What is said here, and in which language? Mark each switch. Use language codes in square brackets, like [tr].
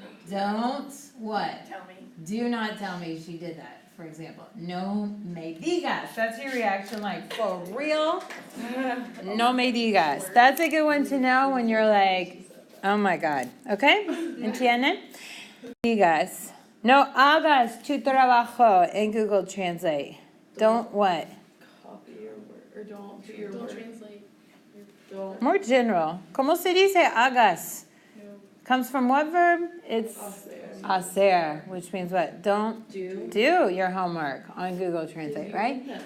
[en] Don't what? Tell me. Do not tell me she did that. For example, [es] no me digas. [en] That's your reaction, like, for real? [es] No me digas. [en] That's a good one to know when you're like, oh my God. Okay? [es] ¿Entienden? Digas. No hagas tu trabajo [en] in Google Translate. Don't what? Copy your word, or don't do your Don't word. translate. Don't. More general. [es] ¿Cómo se dice hagas? [en] Comes from what verb? It's hacer, which means what? Don't do your homework on Google Translate, right?